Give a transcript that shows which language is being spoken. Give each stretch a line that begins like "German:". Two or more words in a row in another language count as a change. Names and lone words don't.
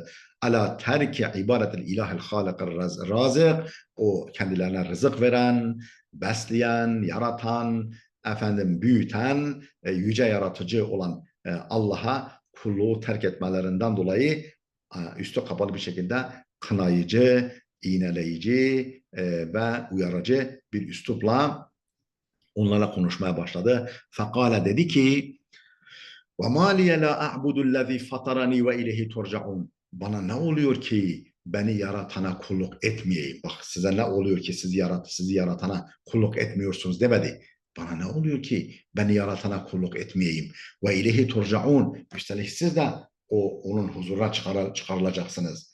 Arabic: على ترك عبادة الإله الخالق الرازق,
Turkish: o kendilerine rızık veren, besleyen, yaratan, efendim büyüten, yüce yaratıcı olan Allah'a kulluğu terk etmelerinden dolayı üstü kapalı bir şekilde kınayıcı, iğneleyici ve uyarıcı bir üslupla onlarla konuşmaya başladı.
Arabic: Fekale,
Turkish: dedi ki
Arabic: وَمَا لِيَ لَا أَعْبُدُ الَّذ۪ي فَطَرَنِي وَاِلَيْهِ تُرْجَعُونَ.
Turkish: Bana ne oluyor ki beni yaratana kulluk etmeyeyim? Bak, size ne oluyor ki sizi yaratana kulluk etmiyorsunuz demedi. Bana ne oluyor ki beni yaratana kulluk etmeyeyim?
Arabic: وإليه ترجعون.
Turkish: Üstelik siz de onun huzuruna çıkarılacaksınız.